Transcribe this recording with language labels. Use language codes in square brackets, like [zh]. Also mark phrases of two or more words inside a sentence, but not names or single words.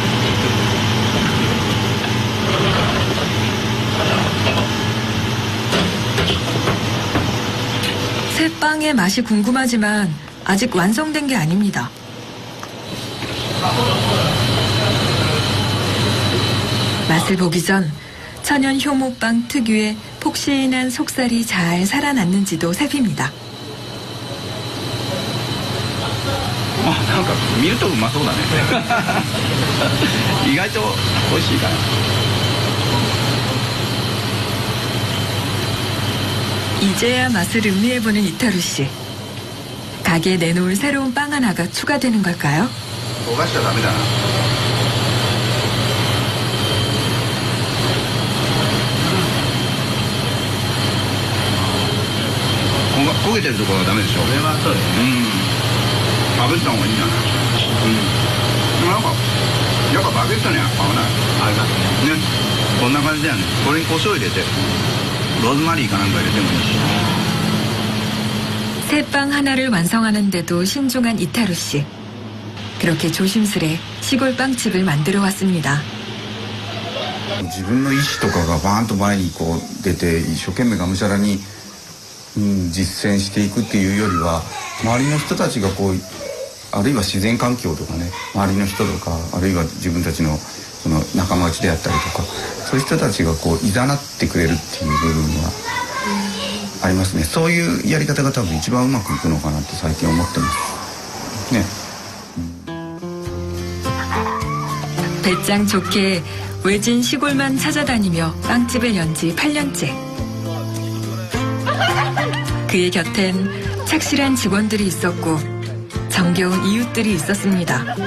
[ko] 새 빵의 맛이 궁금하지만 아직 완성된 게 아닙니다. 맛을 보기 전 천연 효모빵 특유의 폭신한 속살이 잘 살아났는지도 살핍니다. [ja] なんか見るとうまそうだね意外と美味しいから [ko] 이제야 맛을 음미해보는 이태루 씨. 가게에 내놓을 새로운 빵 하나가 추가되는 걸까요? [ja] 焦がしちゃダメだな焦げてるところはダメでしょこれはそうですね食べた方がいいんじゃないなんかやっぱバゲットには合わない合いますねこんな感じだよねこれに胡椒入れてローズマリーかなんか入れてもいいし [ko] 새 빵 하나를 완성하는데도 신중한 이태루 씨. 그렇게 조심스레 시골 빵집을 만들어 왔습니다. [ja] 自分の意思とかがバーンと前にこう出て一生懸命がむしゃらに、実践していくっていうよりは周りの人たちがこうあるいは自然環境とかね周りの人とかあるいは自分たちのその仲間内であったりとかそういう人たちがこう誘ってくれるっていう部分はありますね。そういうやり方が多分一番うまくいくのかなって最近思ってますね。 [ko] 배짱 좋게 외진 시골만 찾아다니며 빵집을 연 지 8년째. 그의 곁엔 착실한 직원들이 있었고 정겨운 이웃들이 있었습니다.